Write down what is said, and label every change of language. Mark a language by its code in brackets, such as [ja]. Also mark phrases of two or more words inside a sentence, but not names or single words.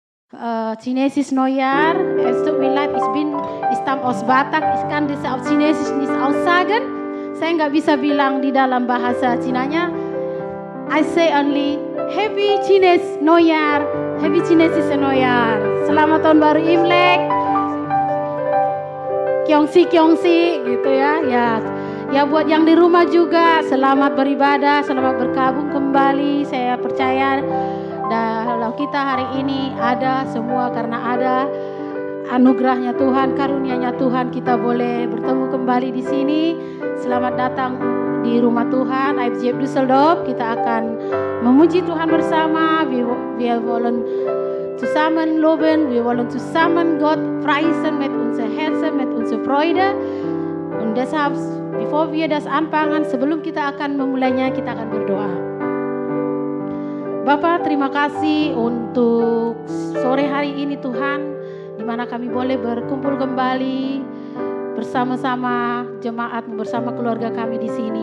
[de] Chinesis Neujahr. Es tut mir leid, ich stamme aus Batak. Ich kann das auf Chinesisch nicht aussagen. [id] Saya nggak bisa bilang di dalam bahasa Cinanya. [en] I say only Happy Chinese Neujahr, Happy Chinesis Neujahr. [id] Selamat tahun baru Imlek. Kyongsi gitu ya. Ya buat yang di rumah juga selamat beribadah, selamat berkabung kembali. Saya percaya kalau kita hari ini ada semua karena ada anugerahnya Tuhan, karunia-Nya Tuhan, kita boleh bertemu kembali di sini. Selamat datang di rumah Tuhan, IFGF Düsseldorf. Kita akan memuji Tuhan bersama. [de] Wir wollen zusammen loben, wir wollen zusammen Gott preisen mit unser Herzen, mit unser Freude. Und deshalb, bevor wir das anfangen, [id] sebelum kita akan memulainya, kita akan berdoa. Bapak, terima kasih untuk sore hari ini Tuhan, di mana kami boleh berkumpul kembali bersama-sama jemaat, bersama keluarga kami di sini.